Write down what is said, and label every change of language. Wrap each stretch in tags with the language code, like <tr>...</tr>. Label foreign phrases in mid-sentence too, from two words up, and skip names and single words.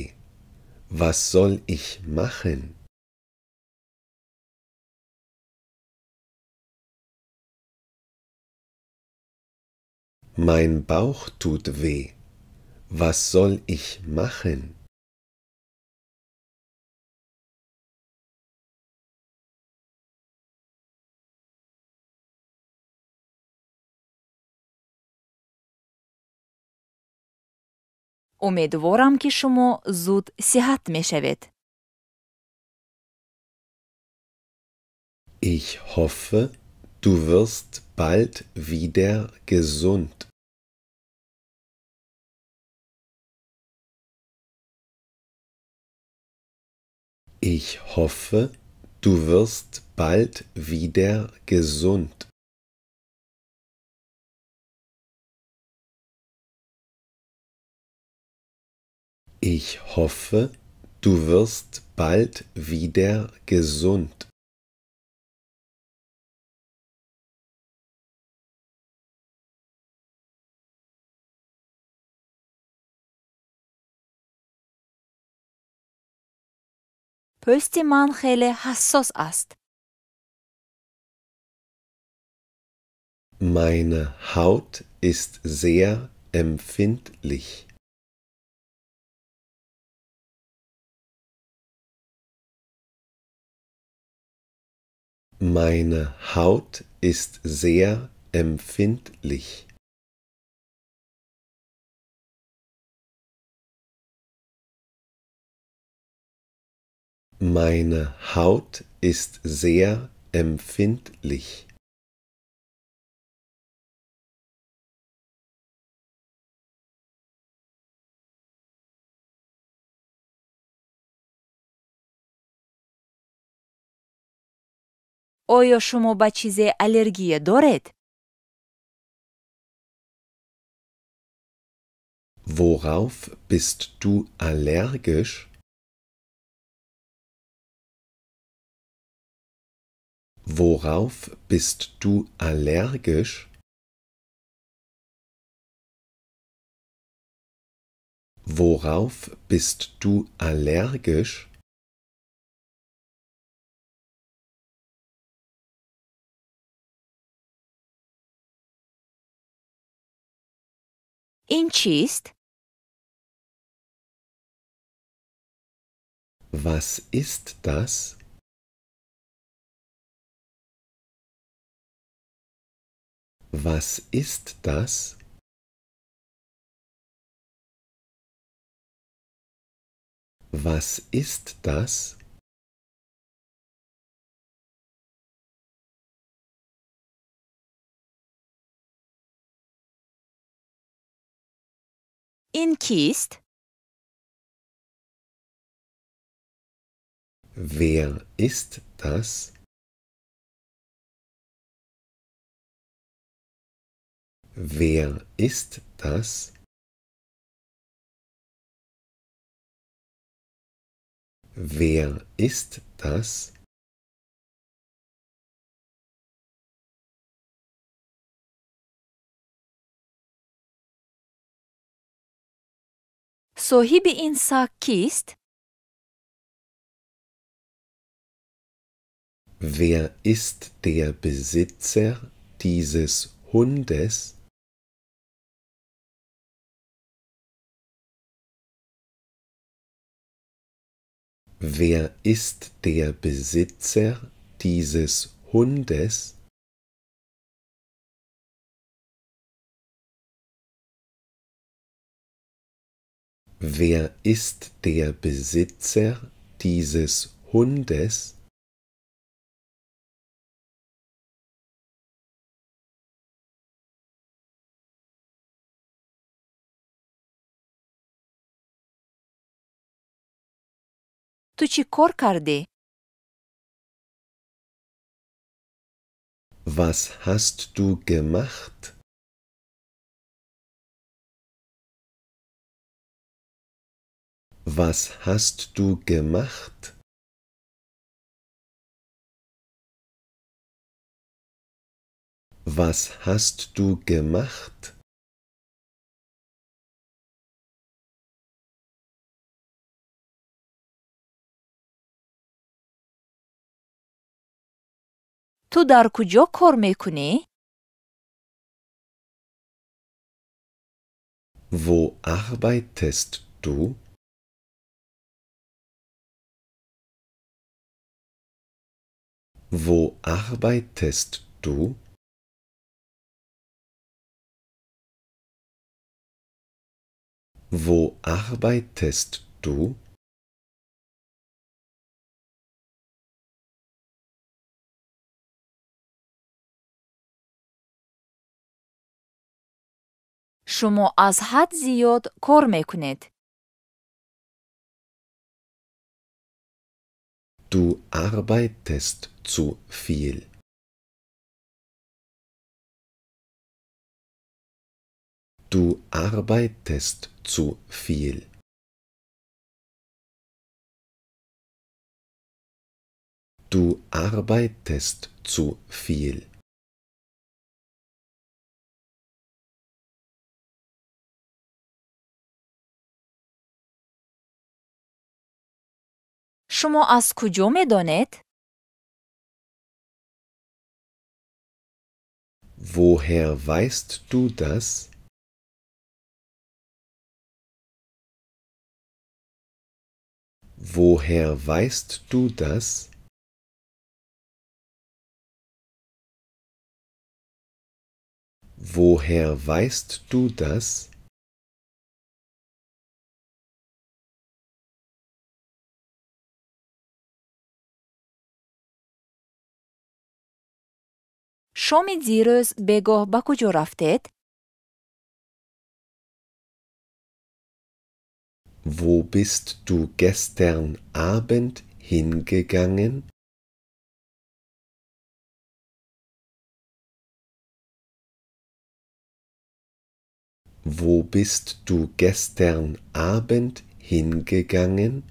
<de>Was soll ich machen? Mein Bauch tut weh. Was soll ich machen?</de> <fa>امیدوارم که شما زود صحت می‌شوید.</fa> <de>Ich hoffe, du wirst bald wieder gesund. Ich hoffe, du wirst bald wieder gesund. Ich hoffe, du wirst bald wieder gesund.</de> <fa>پوست من خیلی حساس است.</fa> <de>Meine Haut ist sehr empfindlich. Meine Haut ist sehr empfindlich. Meine Haut ist sehr empfindlich.</de> <fa>آیا شما به چیزی الرژی دارید؟</fa> <de>Worauf bist du allergisch? Worauf bist du allergisch? Worauf bist du allergisch?</de> <fa>این چیست؟</fa> <de>Was ist das? Was ist das? Was ist das?</de> <fa>این کیست؟</fa> <de>Wer ist das? Wer ist das? Wer ist das?</de> <fa>صاحب این ساک کیست؟</fa> <de>Wer ist der Besitzer dieses Hundes? Wer ist der Besitzer dieses Hundes? Wer ist der Besitzer dieses Hundes?</de> <fa>تو چی کار کردی؟</fa> <de>Was hast du gemacht? Was hast du gemacht? Was hast du gemacht?</de> <fa>تو در کجا کار میکنی؟</fa> <de>Wo arbeitest du? Wo arbeitest du? Wo arbeitest du?</de> <fa>شما از حد زیاد کار میکنید.</fa> <de>Du arbeitest zu viel. Du arbeitest zu viel. Du arbeitest zu viel.</de> <fa>شما از کجا میدانید؟</fa> <de>Woher weißt du das? Woher weißt du das? Woher weißt du das?</de> <fa>شام دیروز بگاه به کجا رفتید؟</fa> <de>Wo bist du gestern Abend hingegangen? Wo bist du gestern Abend hingegangen?</de>